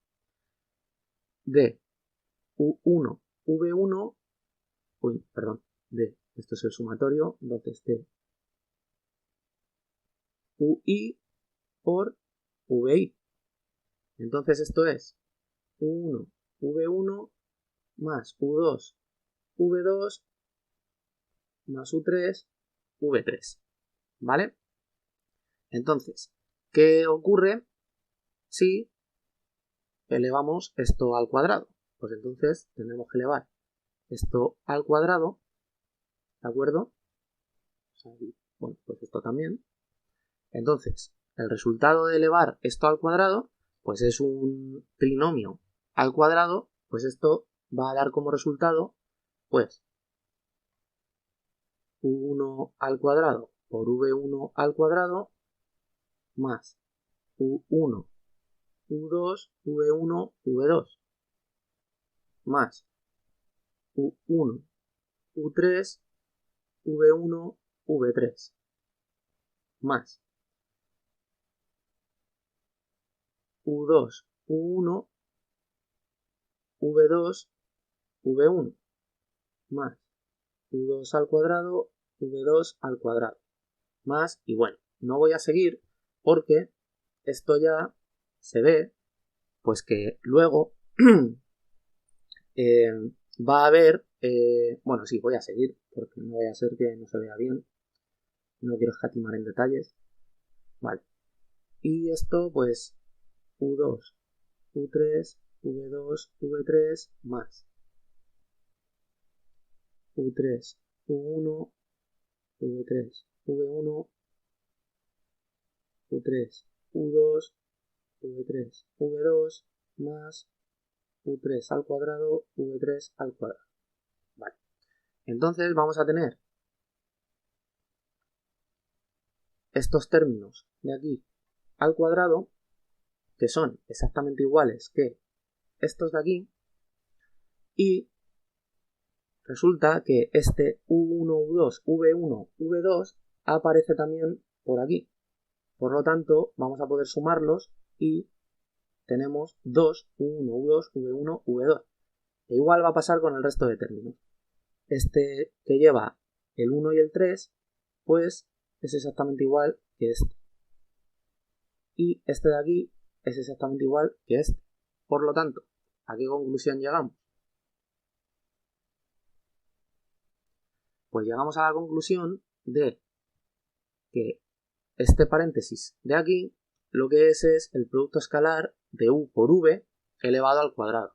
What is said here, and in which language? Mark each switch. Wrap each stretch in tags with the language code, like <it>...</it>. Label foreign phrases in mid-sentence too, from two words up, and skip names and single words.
<es>de u1, v1, esto es el sumatorio, entonces de ui por vi. Entonces esto es u1, v1 más u2, v2 más u3, v3. ¿Vale? Entonces, ¿qué ocurre si elevamos esto al cuadrado? Pues entonces tendremos que elevar esto al cuadrado ¿de acuerdo? Bueno, pues esto también. Entonces, el resultado de elevar esto al cuadrado, pues es un trinomio al cuadrado, pues esto va a dar como resultado, pues, u1 al cuadrado por v1 al cuadrado más u1, u2, v1, v2 más u1, u3, v1, v3 más u2, u1, v2, v1 más u2 al cuadrado, v2 al cuadrado más, y bueno, no voy a seguir porque esto ya se ve, pues que luego va a haber, bueno, sí, voy a seguir porque no vaya a ser que no se vea bien, no quiero escatimar en detalles, vale, y esto pues u2, u3, v2, v3 más u3, u1, v3, v1, u3, u2, v3, v2 más u3 al cuadrado, v3 al cuadrado. Vale. Entonces vamos a tener estos términos de aquí al cuadrado, que son exactamente iguales que estos de aquí, y resulta que este u1, u2, v1, v2 aparece también por aquí. Por lo tanto, vamos a poder sumarlos y tenemos 2, u1, u2, v1, v2. E igual va a pasar con el resto de términos. Este que lleva el 1 y el 3, pues es exactamente igual que este. Y este de aquí es exactamente igual que este. Por lo tanto, ¿a qué conclusión llegamos? Pues llegamos a la conclusión de que este paréntesis de aquí lo que es el producto escalar de u por v elevado al cuadrado.</es>